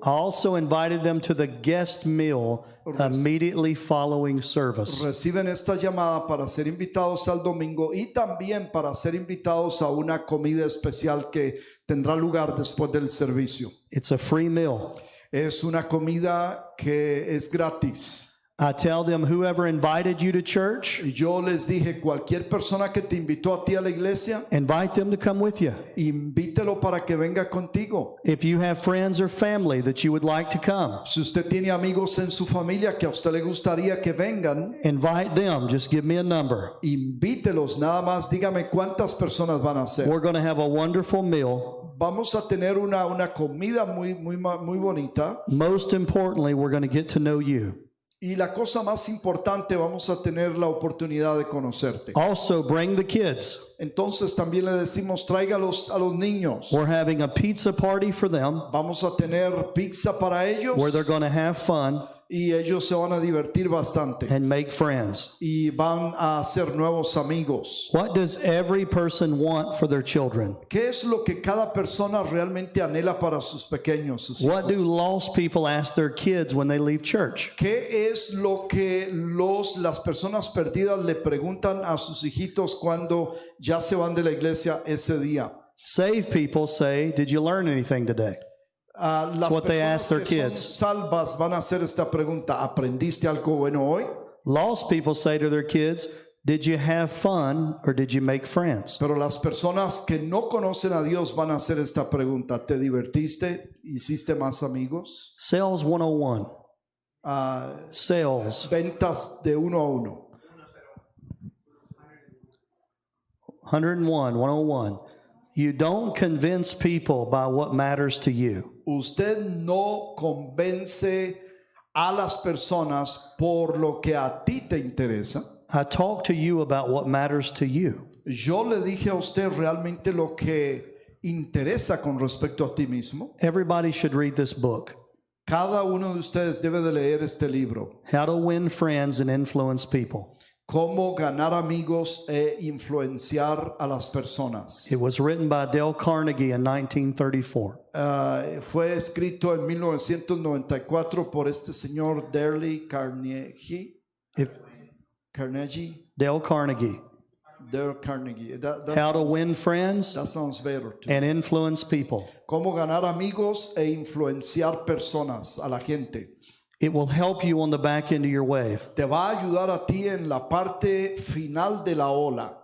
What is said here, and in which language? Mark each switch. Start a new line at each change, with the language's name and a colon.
English: I also invited them to the guest meal immediately following service.
Spanish: Reciben esta llamada para ser invitados al domingo y también para ser invitados a una comida especial que tendrá lugar después del servicio.
English: It's a free meal.
Spanish: Es una comida que es gratis.
English: I tell them, whoever invited you to church,
Spanish: Yo les dije: cualquier persona que te invitó a ti a la iglesia,
English: invite them to come with you.
Spanish: invítelo para que venga contigo.
English: If you have friends or family that you would like to come,
Spanish: Si usted tiene amigos en su familia que a usted le gustaría que vengan,
English: invite them. Just give me a number.
Spanish: invítelos. Nada más dígame cuántas personas van a ser.
English: We're going to have a wonderful meal.
Spanish: Vamos a tener una comida muy bonita.
English: Most importantly, we're going to get to know you.
Spanish: Y la cosa más importante, vamos a tener la oportunidad de conocerte.
English: Also, bring the kids.
Spanish: Entonces también le decimos: tráigalos a los niños.
English: We're having a pizza party for them
Spanish: Vamos a tener pizza para ellos
English: where they're going to have fun
Spanish: y ellos se van a divertir bastante
English: and make friends.
Spanish: y van a hacer nuevos amigos.
English: What does every person want for their children?
Spanish: ¿Qué es lo que cada persona realmente anhela para sus pequeños? Sus
English: What
Spanish: hijos?
English: do lost people ask their kids when they leave church?
Spanish: ¿Qué es lo que las personas perdidas le preguntan a sus hijitos cuando ya se van de la iglesia ese día?
English: Saved people say, did you learn anything today?
Spanish: Las
English: what they
Spanish: personas
English: ask their
Spanish: que son
English: kids.
Spanish: salvas van a hacer esta pregunta: ¿aprendiste algo bueno hoy?
English: Lost people say to their kids, did you have fun or did you make friends?
Spanish: Pero las personas que no conocen a Dios van a hacer esta pregunta: ¿te divertiste? ¿Hiciste más amigos?
English: Sales 101. Sales
Spanish: Ventas de 1 a 1.
English: 101. You don't convince people by what matters to you.
Spanish: Usted no convence a las personas por lo que a ti te interesa.
English: I talk to you about what matters to you.
Spanish: Yo le dije a usted realmente lo que interesa con respecto a ti mismo.
English: Everybody should read this book,
Spanish: Cada uno de ustedes debe de leer este libro:
English: How to Win Friends and Influence People.
Spanish: Cómo ganar amigos e influenciar a las personas.
English: It was written by Dale Carnegie in 1934.
Spanish: Fue escrito en 1994 por este señor Dale Carnegie.
English: If Dale Carnegie,
Spanish: Dale Carnegie.
English: How to Win Friends That sounds better too. and Influence People.
Spanish: Cómo ganar amigos e influenciar personas, a la gente.
English: It will help you on the back end of your wave.
Spanish: Te va a ayudar a ti en la parte final de la ola.